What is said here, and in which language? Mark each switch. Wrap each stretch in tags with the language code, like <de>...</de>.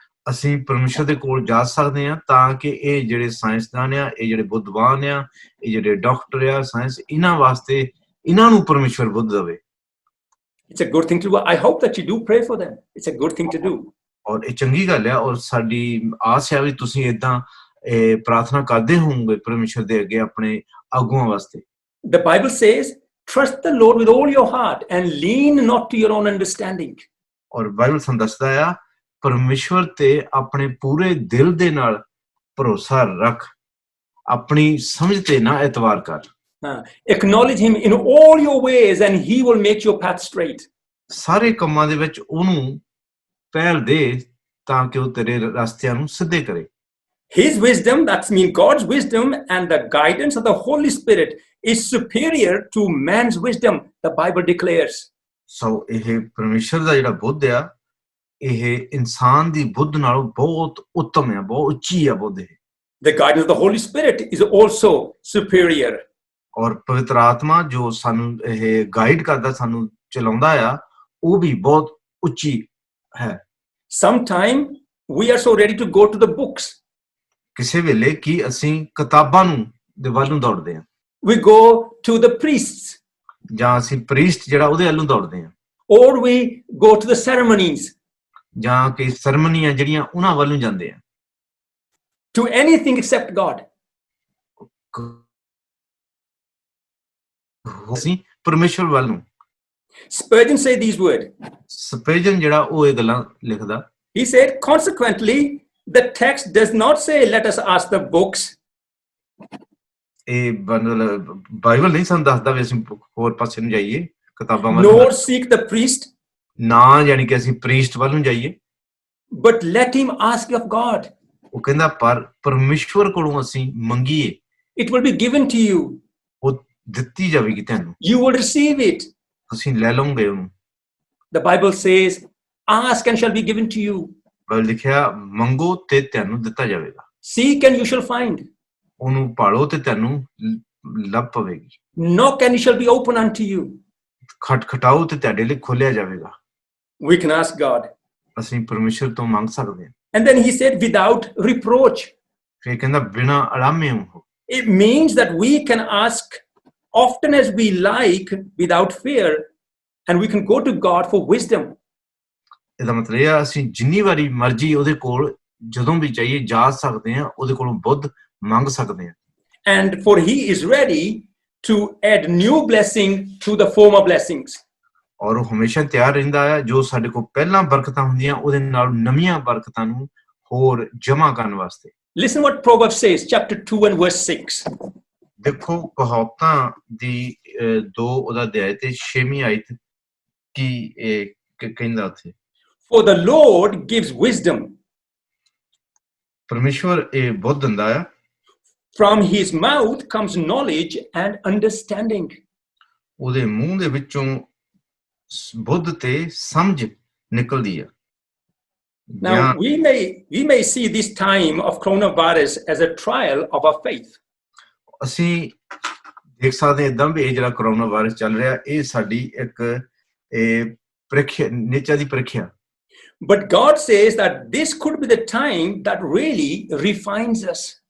<pa>ਅਸੀਂ ਪਰਮੇਸ਼ਰ ਦੇ ਕੋਲ ਜਾ ਸਕਦੇ ਹਾਂ ਤਾਂ ਕਿ ਇਹ ਜਿਹੜੇ ਸਾਇੰਸਦਾਨ ਆ ਇਹ ਜਿਹੜੇ ਬੁੱਧਵਾਨ ਆ ਇਹ ਜਿਹੜੇ ਡਾਕਟਰ ਆ ਸਾਇੰਸ ਇਹਨਾਂ ਵਾਸਤੇ ਇਹਨਾਂ ਨੂੰ ਪਰਮੇਸ਼ਰ ਬੁੱਧ ਦੇਵੇ।</pa> <en>It's a good thing to do. I hope that you do pray for them. It's a good thing to do.</en> <pa>ਔਰ ਇਹ ਚੰਗੀ ਗੱਲ ਆ ਔਰ ਸਾਡੀ ਆਸ ਹੈ ਵੀ ਤੁਸੀਂ ਏਦਾਂ ਪ੍ਰਾਰਥਨਾ ਕਰਦੇ ਹੋਵੋਗੇ ਪਰਮੇਸ਼ਰ ਦੇ ਅੱਗੇ ਆਪਣੇ ਆਗੂਆਂ ਵਾਸਤੇ।</pa> <en>The Bible says, trust the Lord with all your heart and lean not to your own understanding.</en> <pa>ਔਰ ਬਾਈਬਲ ਸਾਨੂੰ ਦੱਸਦਾ ਆ ਪਰਮੇਸ਼ਵਰ ਤੇ ਆਪਣੇ ਪੂਰੇ ਦਿਲ ਦੇ ਨਾਲ ਭਰੋਸਾ ਰੱਖ ਆਪਣੀ ਸਮਝ ਤੇ ਨਾ ਇਤਬਾਰ ਕਰ।</pa> <en>Acknowledge Him in all your ways and He will make your path straight.</en> <pa>ਸਾਰੇ ਕੰਮਾਂ ਦੇ ਵਿੱਚ ਉਹਨੂੰ ਪਹਿਲ ਦੇ ਤਾਂ ਕਿ ਉਹ ਤੇਰੇ ਰਸਤਿਆਂ ਨੂੰ ਸਿੱਧੇ ਕਰੇ।</pa> <en>His wisdom, that's mean God's wisdom and the guidance of the Holy Spirit is superior to man's wisdom, the Bible declares.</en> <pa>ਸੋ ਇਹ ਪਰਮੇਸ਼ਰ ਦਾ ਜਿਹੜਾ ਬੁੱਧ ਆ ਇਹ ਇਨਸਾਨ ਦੀ ਬੁੱਧ ਨਾਲੋਂ ਬਹੁਤ ਉੱਤਮ ਹੈ ਬਹੁਤ ਉੱਚੀ ਹੈ ਬੁੱਧ ਇਹ।</pa> <en>The guidance of the Holy Spirit is also superior.</en> <pa>ਔਰ ਪਵਿੱਤਰ ਆਤਮਾ ਜੋ ਸਾਨੂੰ ਇਹ ਗਾਈਡ ਕਰਦਾ ਸਾਨੂੰ ਚਲਾਉਂਦਾ ਆ ਉਹ ਵੀ ਬਹੁਤ ਉੱਚੀ ਹੈ।</pa> <en>Sometime we are so ready to go to the books.</en> <pa>ਕਿਸੇ ਵੇਲੇ ਕੀ ਅਸੀਂ ਕਿਤਾਬਾਂ ਦੇ ਵੱਲ ਨੂੰ ਦੌੜਦੇ ਹਾਂ।</pa> <en>We go to the priests.</en> <pa>ਜਾਂ ਅਸੀਂ ਪ੍ਰੀਸਟ ਜਿਹੜਾ ਉਹਦੇ ਵੱਲ ਨੂੰ ਦੌੜਦੇ ਹਾਂ।</pa> <en>Or we go to the ceremonies.</en> <pa>ਜਾਂ ਕਿ ਸੈਰਮਨੀਆਂ ਜਿਹੜੀਆਂ ਉਹਨਾਂ ਵੱਲ ਨੂੰ ਜਾਂਦੇ ਆ।</pa> <en>To anything except God.</en> <pa>ਅਸੀਂ ਪਰਮੇਸ਼ਰ ਵੱਲ ਨੂੰ।</pa> <en>Spurgeon said these words.</en> <pa>ਸਪਰਜਨ ਜਿਹੜਾ ਉਹ ਇਹ ਗੱਲਾਂ ਲਿਖਦਾ।</pa> <en>He said, consequently, the text does not say, let us ask the books.</en> <pa>ਇਹ ਬਾਈਬਲ ਨਹੀਂ ਸਾਨੂੰ ਦੱਸਦਾ ਵੀ ਅਸੀਂ ਹੋਰ ਪਾਸੇ ਨੂੰ ਜਾਈਏ ਕਿਤਾਬਾਂ ਵੱਲ</pa> <en>Nor seek the priest.</en> <pa>ਨਾ ਯਾਨੀ ਕਿ ਅਸੀਂ ਪ੍ਰੀਸਟ ਵੱਲ ਨੂੰ ਜਾਈਏ।</pa> <en>But let him ask of God.</en> <pa>ਉਹ ਕਹਿੰਦਾ ਪਰ ਪਰਮੇਸ਼ਵਰ ਕੋਲੋਂ ਅਸੀਂ ਮੰਗੀਏ।</pa> <en>It will be given to you.</en> <pa>ਉਹ ਦਿੱਤੀ ਜਾਵੇਗੀ ਤੁਹਾਨੂੰ।</pa> <en>You will receive it.</en> <pa>ਤੁਸੀਂ ਲੈ ਲਓਗੇ ਉਹਨੂੰ।</pa> <en>The Bible says, ask and shall be given to you.</en> <pa>Bible ਲਿਖਿਆ ਮੰਗੋ ਤੇ ਤੁਹਾਨੂੰ ਦਿੱਤਾ ਜਾਵੇਗਾ,</pa> <en>Seek and you shall find.</en> <pa>ਉਹਨੂੰ ਭਾਲੋ ਤੇ ਤੁਹਾਨੂੰ ਲੱਭ ਪਵੇਗੀ,</pa> <en>Knock and it shall be open unto you.</en> <pa>ਖਟਖਟਾਓ ਤੇ ਤੁਹਾਡੇ ਲਈ ਖੋਲਿਆ ਜਾਵੇਗਾ।</pa> <en>We can ask God.</en> <pa>ਅਸੀਂ ਪਰਮੇਸ਼ਰ ਤੋਂ ਮੰਗ ਸਕਦੇ ਹਾਂ।</pa> <en>And then he said, without reproach.</en> <pa>ਫਿਰ ਕਹਿੰਦਾ ਬਿਨਾਂ ਅੜਾਮੇ ਹੋ।</pa> <en>It means that we can ask often as we like without fear, and we can go to God for wisdom.</en> <pa>ਇਹਦਾ ਮਤਲਬ ਇਹ ਆ ਅਸੀਂ ਜਿੰਨੀ ਵਾਰੀ ਮਰਜ਼ੀ ਉਹਦੇ ਕੋਲ ਜਦੋਂ ਵੀ ਚਾਹੀਏ ਜਾ ਸਕਦੇ ਹਾਂ, ਉਹਦੇ ਕੋਲੋਂ ਬੁੱਧ ਮੰਗ ਸਕਦੇ ਹਾਂ।</pa> <en>And for he is ready to add new blessing to the former blessings.</en> <pa>ਔਰ ਉਹ ਹਮੇਸ਼ਾ ਤਿਆਰ ਰਹਿੰਦਾ ਹੈ, ਜੋ ਸਾਡੇ ਕੋਲ ਪਹਿਲਾਂ ਬਰਕਤਾਂ ਹੁੰਦੀਆਂ ਉਹਦੇ ਨਾਲ ਨਵੀਆਂ ਬਰਕਤਾਂ ਨੂੰ ਹੋਰ ਜਮ੍ਹਾਂ ਕਰਨ ਵਾਸਤੇ।</pa> <en>Listen what Proverbs says, chapter 2 and verse 6.</en> <pa>ਦੇਖੋ ਕਹਾਵਤਾਂ ਦੀ 2 ਉਹਦਾ ਅਧਿਆਇ ਤੇ 6ਵੀਂ ਆਇਤ ਕੀ ਕਹਿੰਦਾ ਉੱਥੇ।</pa> <en>For the Lord gives wisdom.</en> <pa>ਪਰਮੇਸ਼ਵਰ ਇਹ ਬੁੱਧ ਦਿੰਦਾ ਆ।</pa> <en>From his mouth comes knowledge and understanding.</en> <pa>ਉਹਦੇ ਮੂੰਹ ਦੇ ਵਿੱਚੋਂ ਬੁੱਧ ਤੇ ਸਮਝ ਨਿਕਲਦੀ ਆ।</pa> <en>Now we may see this time of coronavirus as a trial of our faith.</en> <pa>ਅਸੀਂ ਦੇਖ ਸਕਦੇ ਹਾਂ ਇਦਾਂ ਵੀ ਇਹ ਜਿਹੜਾ ਕਰੋਨਾ ਵਾਇਰਸ ਚੱਲ ਰਿਹਾ ਇਹ ਸਾਡੀ ਇੱਕ ਪ੍ਰੀਖਿਆ ਨਿਚਾ ਦੀ ਪ੍ਰੀਖਿਆ।</pa> <en>But God says that this could be the time that really refines us.</en>